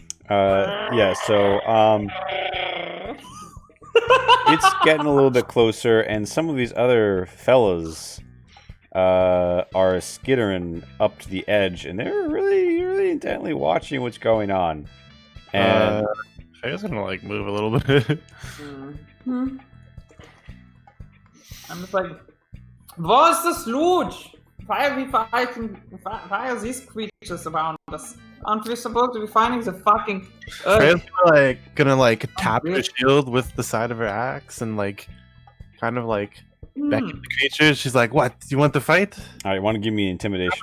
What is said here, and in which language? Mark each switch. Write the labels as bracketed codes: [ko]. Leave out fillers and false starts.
[en] Yeah, so it's getting a little bit closer, and some of these other fellas are skittering up to the edge, and they're really, really intently watching what's going on. And I was gonna like move a little bit. I'm just like, [de] wo ist das Loot? [en] Why are these creatures around us? Aren't we supposed to be finding the fucking Freya's like gonna like tap the shield with the side of her axe and like kind of like beckon the creatures. She's like, "What? Do you want to fight?" all right, want to give me intimidation?